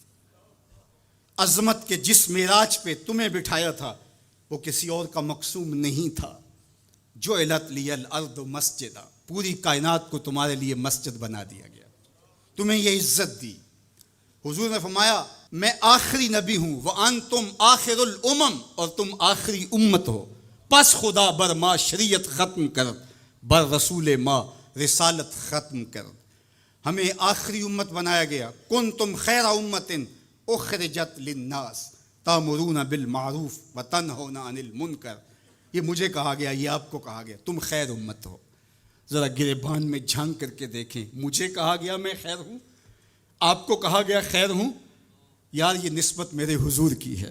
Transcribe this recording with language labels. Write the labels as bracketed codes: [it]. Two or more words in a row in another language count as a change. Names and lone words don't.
[ur] عظمت کے جس معراج پہ تمہیں بٹھایا تھا وہ کسی اور کا مقصوم نہیں تھا۔ [ar] جعلت لی الارض مسجدا، [ur] پوری کائنات کو تمہارے لیے مسجد بنا دیا گیا، تمہیں یہ عزت دی۔ حضور نے فرمایا میں آخری نبی ہوں، [ar] وانتم آخر الامم، [ur] اور تم آخری امت ہو، [fa] پس خدا بر ما شریعت ختم کرد، بر رسول ما رسالت ختم کرد۔ [ur] ہمیں آخری امت بنایا گیا، [ar] کنتم خیر امت اخرجت للناس تامرون بالمعروف وتنہون عن المنکر۔ [ur] یہ مجھے کہا گیا، یہ آپ کو کہا گیا، تم خیر امت ہو۔ ذرا گریبان میں جھانک کر کے دیکھیں، مجھے کہا گیا میں خیر ہوں، آپ کو کہا گیا خیر ہوں، یار یہ نسبت میرے حضور کی ہے۔